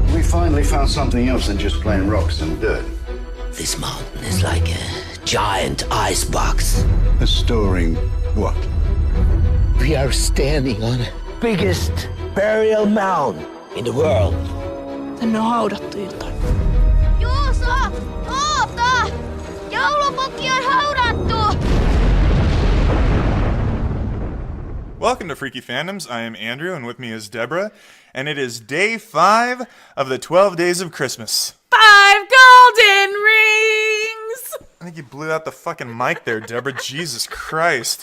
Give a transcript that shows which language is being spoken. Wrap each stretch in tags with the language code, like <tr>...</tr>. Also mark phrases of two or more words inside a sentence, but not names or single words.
<en>finally found something else than just plain rocks and dirt. This mountain is like a giant icebox. Storing what? We are standing on the biggest burial mound in the world.</en> <fi>Tänne on haudattu jotain. Juuso! Oota! Joulupukki on haudattu!</fi> <en>Welcome to Freaky Fandoms. I am Andrew, and with me is Deborah, and it is day 5 of the 12 days of Christmas. 5 golden rings! I think you blew out the fucking mic there, Deborah. Jesus Christ.</en>